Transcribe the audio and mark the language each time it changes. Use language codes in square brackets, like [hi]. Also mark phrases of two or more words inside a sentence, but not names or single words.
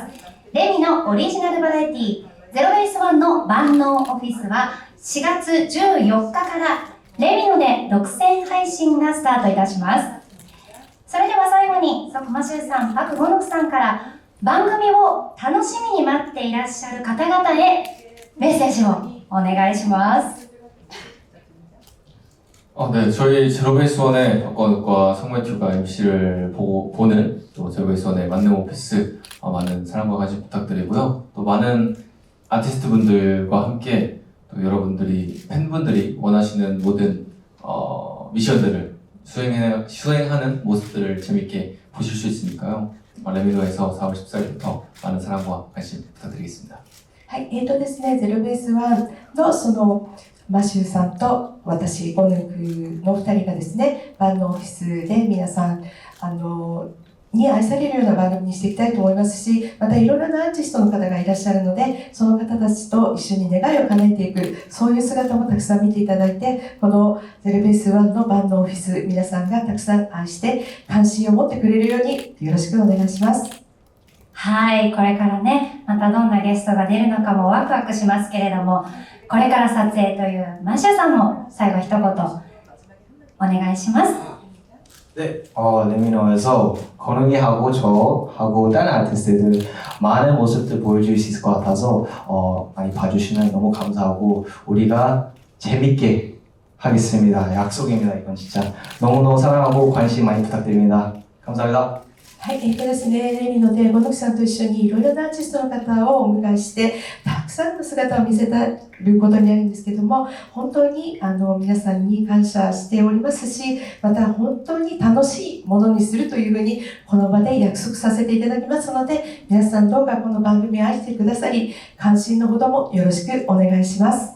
[ja] レミのオリジナルバラエティゼロベースワンの万能オフィスは4月14日からレミノで独占配信がスタートいたします。それでは最後にソク・マシュさん、パク・ゴヌクさんから番組を楽しみに待っていらっしゃる方々へメッセージをお願いします。 [ko] 네, 저희 제로베이스원의 박건욱과 성매튜가 MC를 보는 또 제로베이스원의 만능 오피스 많은 사랑과 관심 부탁드리고요. 또 많은 아티스트분들과 함께 또 여러분들이 팬분들이 원하시는 모든 미션들을 수행하는 모습들을 재밌게 보실 수 있으니까요. 레미노에서 4월 14일부터 많은 사랑과 관심 부탁드리겠습니다. [ja] はい、ですね、ゼロベースワンのそのマシューさんと私、オヌクの2人がですね、万能オフィスで皆さん、に愛されるような番組にしていきたいと思いますし、またいろいろなアーティストの方がいらっしゃるので、その方たちと一緒に願いを叶えていく、そういう姿もたくさん見ていただいて、このゼロベースワンの万能オフィス、皆さんがたくさん愛して関心を持ってくれるようによろしくお願いします。はい、これからね、またどんなゲストが出るのかもワクワクしますけれども、これから撮影というマシュさんも最後一言お願いします。 [ko] 네, 레미노에서 건웅이 하고 저 하고 다른 아티스트들 많은 모습들 보여줄 수 있을 것 같아서 많이 봐주시면 너무 감사하고 우리가 재밌게 하겠습니다. 약속입니다. 이건 진짜 너무너무 사랑하고 관심 많이 부탁드립니다. 감사합니다. [ja] はい、ですね、レミノでモノキさんと一緒にいろいろなアーティストの方をお迎えしてたくさんの姿を見せたることになるんですけども、本当に皆さんに感謝しておりますし、また本当に楽しいものにするというふうにこの場で約束させていただきますので、皆さんどうかこの番組を愛してくださり、関心のほどもよろしくお願いします。